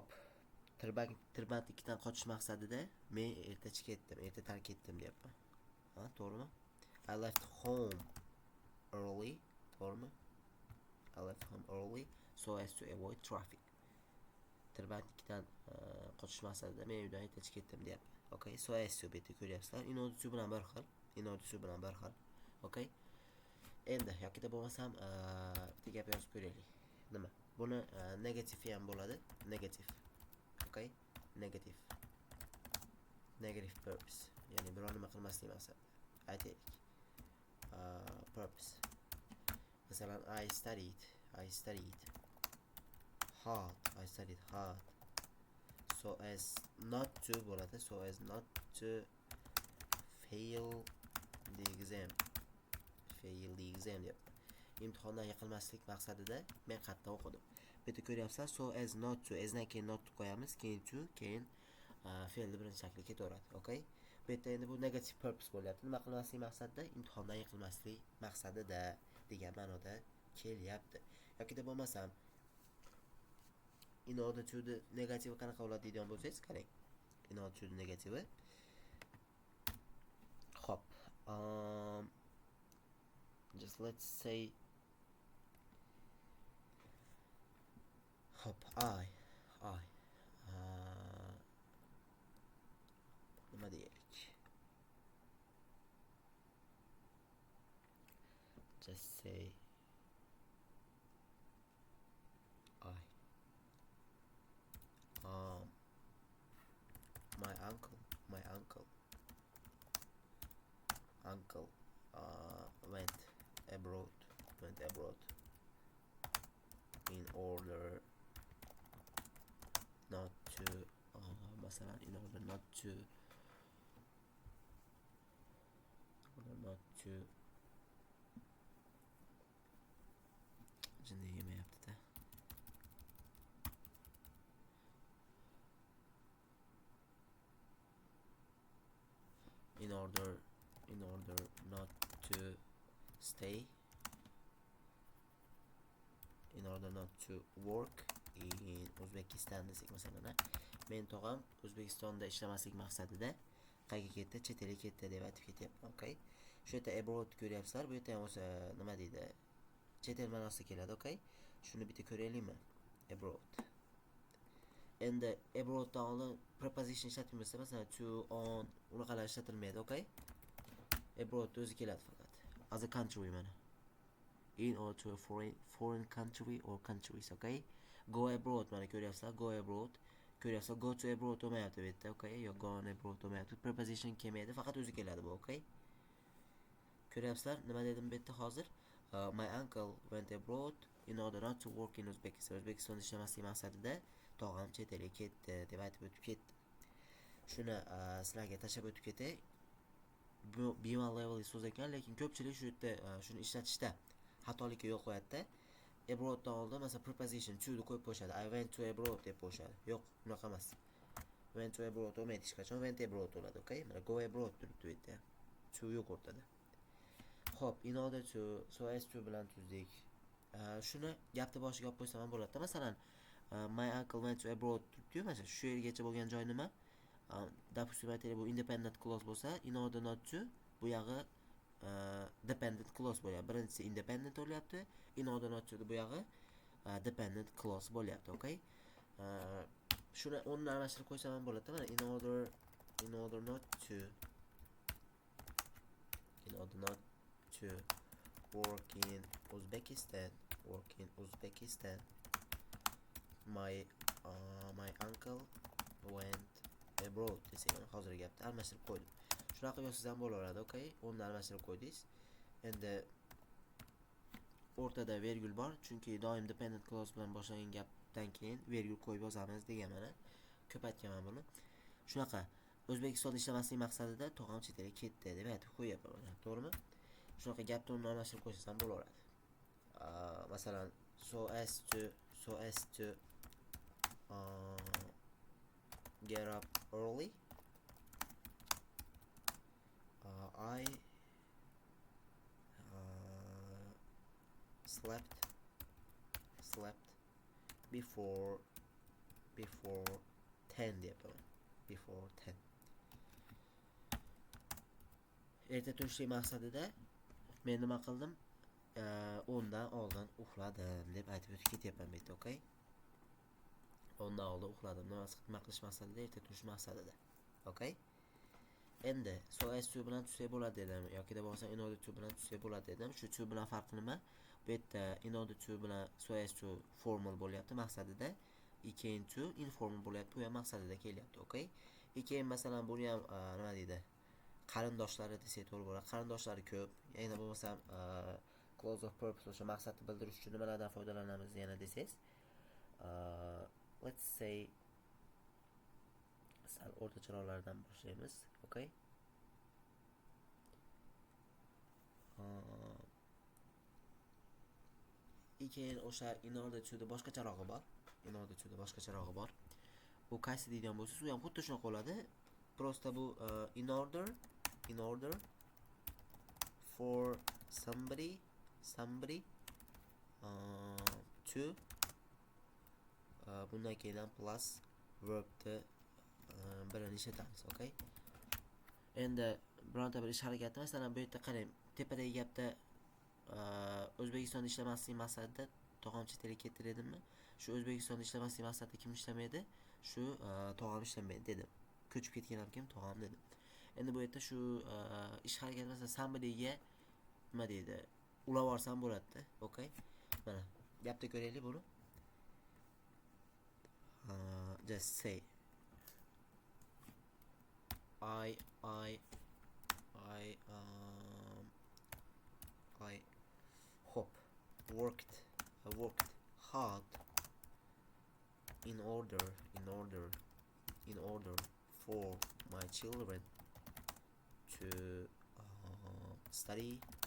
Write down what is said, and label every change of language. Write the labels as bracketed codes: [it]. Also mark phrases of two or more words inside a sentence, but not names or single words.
[uz] Tirbandlikdan qochish maqsadida men erta tark etdim deyapman. Ha, to'g'rimi? [en] I left home early, to'g'rimi? I left home early so as to avoid traffic. [uz] Tirbandlikdan qochish maqsadida men uydan erta chiqib ketdim deyapman. [en] Okay, so as to [uz] bitta ko'ryapsizlar. [en] In order to [uz] bilan bir xil. [en] Okay. [uz] Endi yokida bo'lmasam bitta gap yozib ko'raylik. Nima? Buni negative ham bo'ladi. [en] Negative. Okay? Negative purpose. [uz] Ya'ni biror nima qilmaslik maqsadida. Aytaylik. Purpose. Masalan, [en] I studied hard. So as not to bo'ladi. So as not to fail the exam deb. [uz] Imtihondan yiqilmaslik maqsadida men qattiq o'qidim. Bu yerda ko'ryapsizlar, [en] so as not to, [uz] asdan keyin not qo'yamiz, keyin to, keyin fe'lni birinchi shakli ketaveradi. Okay? Bu yerda endi bu [en] negative purpose [uz] bo'lyapti. Nima qilmaslik maqsadida? Imtihondan yiqilmaslik maqsadida degan ma'noda kelyapti. Yokida bo'lmasam [en] in order to the negative [uz] qanaqa bo'ladi deydigan bo'lsangiz, qarang. [en] In order to the negative. Hop. Just let's say hop, [uz] nima deylik? [en] Just say my uncle went abroad in order not to masalan in order not to [uz] jinni yemayapti-da. [en] In order not to stay, in order not to work in Uzbekistan [uz] desak masalan, men tog'am O'zbekistonda ishlamaslik maqsadida qayerga ketdi? Chet elga ketdi deb aytib ketyapman. Okay? Shu yerda abroad ko'ryapsizlar. Bu yerda ham o'sha nima deydi? Chet el ma'nosida keladi. Okay? Shuni bitta ko'raylikmi? Abroad. Endi abroaddan oldin preposition ishlatilmasa, masalan to, on, unaqalar ishlatilmaydi. Okay? Abroad o'zi keladi faqat. [en] As a country [uz] mana. [en] In or to a foreign country or countries. Okay? Go abroad [uz] mana ko'ryapsizlar. [en] Go abroad. Ko'ryapsizlar, go to abroad [uz] bo'lmayapti bu yerda. [en] Okay? Yo go on abroad bo'lmayapti. [uz] Preposition kelmaydi, faqat o'zi keladi bu. Okay? Ko'ryapsizlar, nima dedim bu yerda hozir? [en] My uncle went abroad in order not to work in Uzbekistan. [uz] O'zbekistonda ishlamaslik maqsadida tog'am chet elga ketdi deb aytib o'tib ketdi. Shuni sizlarga tashlab o'tib ketay. Bu B1 level so'z ekan, lekin ko'pchilik shu yerda shuni ishlatishda xatolikka yo'l qo'yadi-da. Abroaddan oldin masalan preposition to ni qo'yib qo'yishadi. [en] I went to abroad [uz] deb qo'yishadi. Yo'q, unaqa emas. [en] Went to abroad [uz] bo'lmaydi hech qachon. [en] Went abroad bo'ladi, okay? [uz] Mana [en] go abroad [uz] turibdi bu yerda. To yo'q o'rtada. Hop, [en] in order to, so as to bilan tuzdik. [uz] Shuni gapni boshiga olib qo'ysam ham bo'ladi. Masalan, [en] my uncle went to abroad [uz] turibdi-yu, masalan, shu yergacha bo'lgan joy nima? Допустим, aytaylik bu [en] independent clause [uz] bo'lsa, [en] in order not to [uz] bu yog'i [en] dependent clause bo'lyapti. [uz] Birinchisi independent bo'lyapti, [en] in order not to [uz] bu yog'i [en] dependent clause bo'lyapti, okay? [uz] Shuni o'rnini almashtirib qo'ysam ham bo'ladi. [en] Mana in order not to work in Uzbekistan, my uncle went abroad [uz] desang, hozirgi gapni almashtirib qo'ydim. Shunaqa yozsangiz ham bo'laveradi, okay? O'rnini almashtirib qo'ydingiz. Endi o'rtada vergul bor, chunki doim [en] dependent clause [uz] bilan boshlangan gapdan keyin vergul qo'yib yozamiz degan mana. Ko'p aytganman buni. Shunaqa O'zbekistonda ishlamaslik maqsadida tog'am chet elga ketdi deb aytib qo'yapman. To'g'rimi? Shunaqa gap to'g'rini almashtirib qo'ysam bo'laveradi. Masalan, [en] so as to get up early. I slept before 10 deyapman. Before 10. [uz] Erta turishlik maqsadida men nima qildim? 10 dan oldin uxladim deb aytib o'tib ketyapman bu yerda, okay? 10 dan oldin uxladim. Nima qilish maqsadida? Erta turish maqsadida. Okay? Endi [en] so as to [uz] bilan tutsak bo'ladi dedim yoki da bo'lmasa [en] in order to [uz] bilan tutsak bo'ladi dedim. Shu to bilan farqi nima? Bu yerda [en] in order to [uz] bilan [en] so as to [uz] formal bo'lyapti maqsadida, keyin to informal bo'lyapti, bu ham maqsadida kelyapti, okay? Keyin masalan buni ham nima deydi? Qarindoshlari desak to'g'ri bo'ladi. Qarindoshlari ko'p. Yana bo'lmasa [en] clause of purpose [uz] o'sha maqsadni bildirish uchun nimalardan foydalanamiz yana desangiz, [en] let's say [uz] sal o'rtacharoqlardan boshlaymiz, okay? Keyin o'sha [en] in order to [uz] boshqacharog'i bor. [en] In order to [uz] boshqacharog'i bor. Bu qaysi deydigan bo'lsa, u ham xuddi shunaqa bo'ladi. Prosta bu [en] in order for somebody to [uz] bundan keyin ham plus verbni birini ishlatamiz, okay? Endi bironta bir ish harakati, masalan bu yerda qarang, tepadagi gapda O'zbekistonda ishlamaslik maqsadida tog'am chet elga ketdi dedimmi? Shu O'zbekistonda ishlamaslik maqsadida kim ishlamaydi? Shu tog'am ishlamaydi dedim. Ko'chib ketgan ham kim? Tog'am dedim. Endi bu yerda shu ish harakati masalan somebody'ga nima deydi? Ulab olsam bo'ladi-da, okay? Mana gapda ko'raylik buni. [en] Just say I worked hard in order for my children to study.